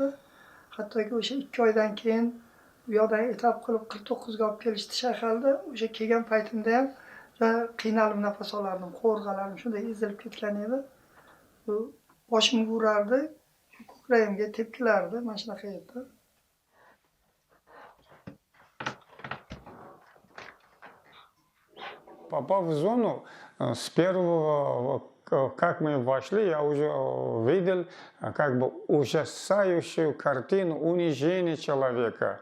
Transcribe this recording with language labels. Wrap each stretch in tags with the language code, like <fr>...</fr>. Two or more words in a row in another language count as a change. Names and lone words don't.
<uz>Hattoki o'sha 2 oydan keyin u yoqdan etap qilib 49 ga olib kelishdi Shayxalda. O'sha kelgan paytimda ham qiynalib nafas olardim. Qovurg'alarim shunday ezilib ketgan edi. Boshimga urardi, ko'kragimga tepkilardi, mana shunaqa edi.</uz> <ru>Попав в зону, с первого, как мы вошли, я уже видел как бы ужасающую картину унижения человека.</ru>